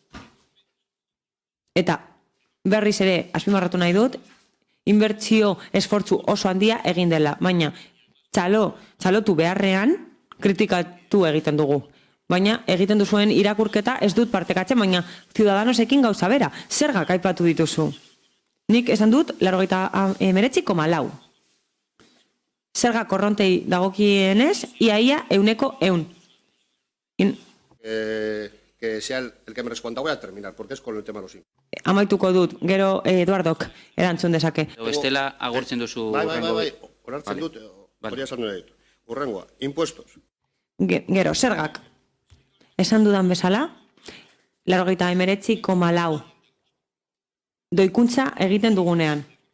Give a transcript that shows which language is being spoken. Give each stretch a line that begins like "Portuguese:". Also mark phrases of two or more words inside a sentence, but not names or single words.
Basque: Eta berriz ere, azpimarratu nahi dut, inbertsio esfortzu oso handia egin dela, baina txalotu beharrean kritikatu egiten dugu. Baina egiten duzuen irakurketa ez dut partekatzen, baina Ciudadanosekin gauza bera, zergak aipatu dituzu. Nik esan dut, 89,4. Zerga korrontei dagokienez, iaia 100%.
Spanish: Que sea el que me responda, voy a terminar, porque es con el tema de los impuestos.
Basque: Amaituko dut, gero Eduardok erantzun dezake. Bestela agurtzen duzu... Bai, onartzen dut, hori esan nire ditu. Urrengoa, impuestos. Gero, zergak. Esan dudan bezala, 89,4. Doikuntza egiten dugunean.